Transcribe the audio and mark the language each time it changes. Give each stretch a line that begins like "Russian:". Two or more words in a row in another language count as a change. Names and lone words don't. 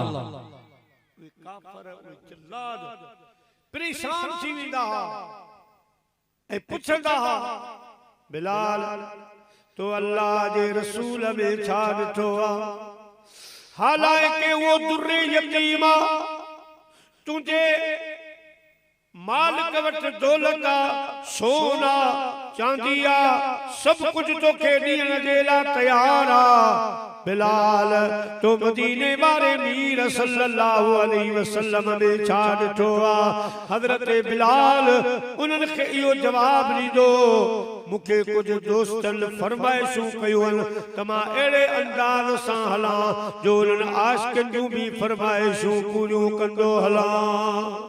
Sindhi: उहे काफ़र उहे जल्लाद परेशान थी वेंदा हा ऐं पुछंदा हा बिलाल तो अल्लाह जे रसूल में छा ॾिठो आहे हालांकि वो दुर्रे यतीम तुंहिंजे मालिक वटि दौलत सोना चांदिया सब कुछ तोखे ॾियण जे लाइ तयार आहे बिलाल तो मदीने वारे मीर
Arabic: صلى الله عليه وسلم
Sindhi: में छा ॾिठो आहे। हज़रत बिलाल उन्हनि खे इहो जवाब ॾींदो मूंखे कुझु दोस्तनि फरमाइशूं कयूं आहिनि त मां अहिड़े अंदाज़ सां हलां जो उन्हनि आशिक़नि जूं बि फरमाइशूं पूरियूं कंदो हलां।